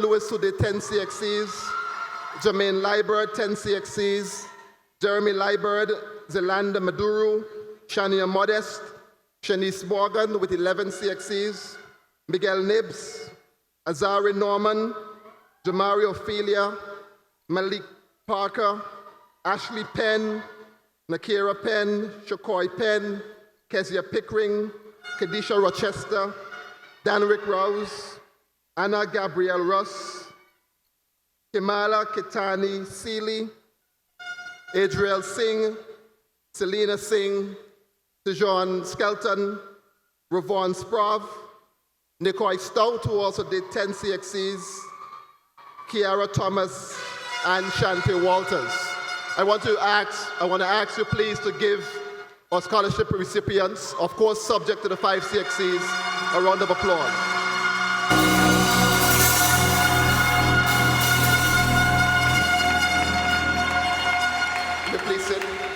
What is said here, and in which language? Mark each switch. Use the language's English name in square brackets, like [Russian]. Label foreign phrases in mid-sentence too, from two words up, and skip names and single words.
[English] Lewis, who did 10 CXCs, Jermaine Liebert, 10 CXCs, Jeremy Liebert, Zelanda Maduru, Shania Modest, Shanice Morgan with 11 CXCs, Miguel Nibs, Azari Norman, Jamari Ophelia, Malik Parker, Ashley Penn, Nakira Penn, Shakoi Penn, Kezia Pickering, Kadisha Rochester, Danrick Rouse, Anna Gabrielle Russ, Kimala Kitani Seeley, Adriel Singh, Selena Singh, Tejon Skelton, Ravon Sprav, Nikoi Stout, who also did 10 CXCs, Kiara Thomas, and Shante Walters. I want to ask you please to give our scholarship recipients, of course subject to the 5 CXCs, a round of applause. Will you please sit?